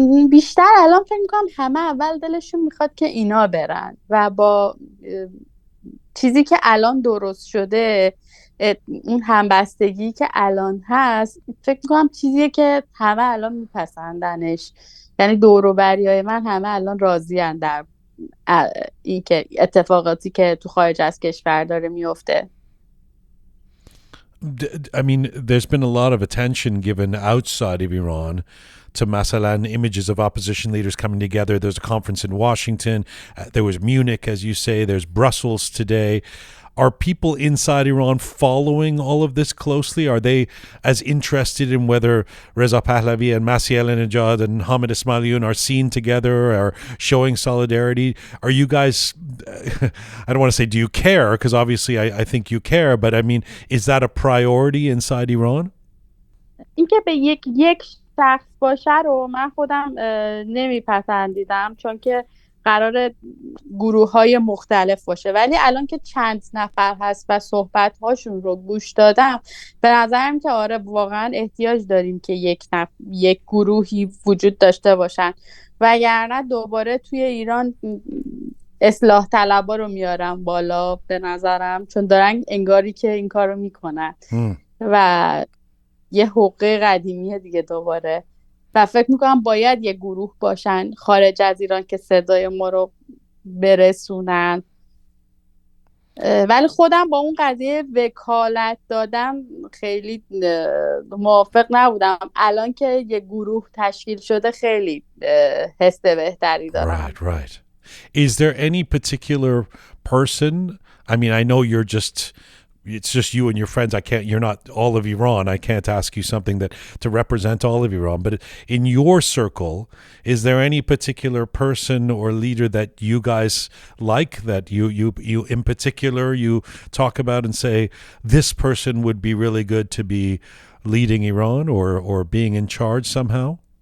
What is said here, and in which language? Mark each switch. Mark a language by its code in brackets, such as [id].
[fa] بیشتر الان فکر میکنم همه اول دلشون میخواد که اینا برن و با چیزی که الان درست شده، اون همبستگی که الان هست، فکر میکنم چیزیه که همه الان میپسندنش. یعنی دور و بریای من همه الان راضی‌اند در این که اتفاقاتی که تو خارج از کشور داره میفته. [en] I mean, there's been a lot of attention given outside of Iran to masalan images of opposition leaders coming together. There's a conference in Washington. There was Munich, as you say. There's Brussels today. Are people inside Iran following all of this closely? Are they as interested in whether Reza Pahlavi and Masih Alinejad and Hamid Ismailioun are seen together or showing solidarity? Are you guys, I don't want to say do you care, because obviously I think you care, but I mean, is that a priority inside Iran? [fa] اینکه به یک شخص باشه رو من خودم نمیپسندیدم، چون که قرار گروه‌های مختلف باشه، ولی الان که چند نفر هست و صحبت‌هاشون رو گوش دادم، به نظرم که آره واقعا احتیاج داریم که یک گروهی وجود داشته باشن، وگرنه دوباره توی ایران اصلاح طلبا رو میارم بالا به نظرم، چون دارن انگاری که این کارو میکنن و یه حقوق قدیمیه دیگه دوباره، و فکر میکنم باید یه گروه باشن خارج از ایران که صدای ما رو برسونن. ولی خودم با اون قضیه وکالت دادم خیلی موافق نبودم. الان که یه گروه تشکیل شده خیلی حس بهتری دارم. [en] Right. Is there any particular person? I mean, I know it's just you and your friends. You're not all of Iran. I can't ask you something to represent all of Iran, but in your circle, is there any particular person or leader that you guys like, that you in particular you talk about and say, this person would be really good to be leading Iran or being in charge somehow?